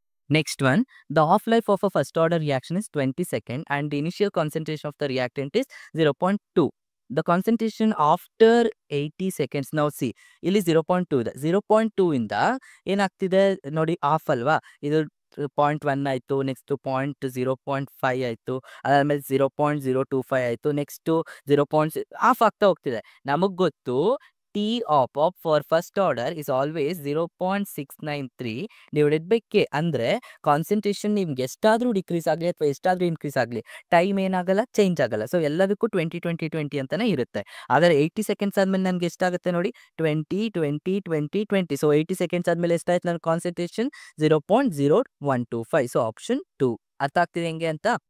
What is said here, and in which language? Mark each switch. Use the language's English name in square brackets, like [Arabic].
[English] Next one, the half-life of a first order reaction is 20 seconds and the initial concentration of the reactant is 0.2. The concentration after 80 seconds, now see, [Kannada] ಇಲ್ಲಿ 0.2 ಇದೆ. 0.2 ಇಂದ ಏನಾಗ್ತಿದೆ ನೋಡಿ, of ಅಲ್ವಾ, ಇದು 0.1 ಆಯಿತು, next 0.5 ಆಯಿತು, ಅದಾದಮೇಲೆ 0.025 ಆಯಿತು, ನೆಕ್ಸ್ಟು 0. ಆಫ್ ಆಗ್ತಾ ಹೋಗ್ತಿದೆ. ನಮಗೆ ಗೊತ್ತು [English] T op for first order is always 0.693 divided by K. [Kannada] ಅಂದರೆ ಕಾನ್ಸಂಟ್ರೇಷನ್ ನಿಮ್ಗೆ ಎಷ್ಟಾದರೂ ಡಿಕ್ರೀಸ್ ಆಗಲಿ ಅಥವಾ ಎಷ್ಟಾದರೂ ಇನ್ಕ್ರೀಸ್ ಆಗಲಿ, ಟೈಮ್ ಏನಾಗಲ್ಲ, ಚೇಂಜ್ ಆಗಲ್ಲ. ಸೊ ಎಲ್ಲದಕ್ಕೂ 20 20 20 ಅಂತಲೇ ಇರುತ್ತೆ. ಆದರೆ 80 ಸೆಕೆಂಡ್ಸ್ ಆದಮೇಲೆ ನನಗೆ ಎಷ್ಟಾಗುತ್ತೆ ನೋಡಿ, 20 20 20 20. ಸೊ 80 ಸೆಕೆಂಡ್ಸ್ ಆದಮೇಲೆ ಎಷ್ಟಾಯ್ತು ನನ್ನ ಕಾನ್ಸಂಟ್ರೇಷನ್, 0.0125. So option 2. ಅರ್ಥ ಆಗ್ತಿದೆ ಹೆಂಗೆ ಅಂತ.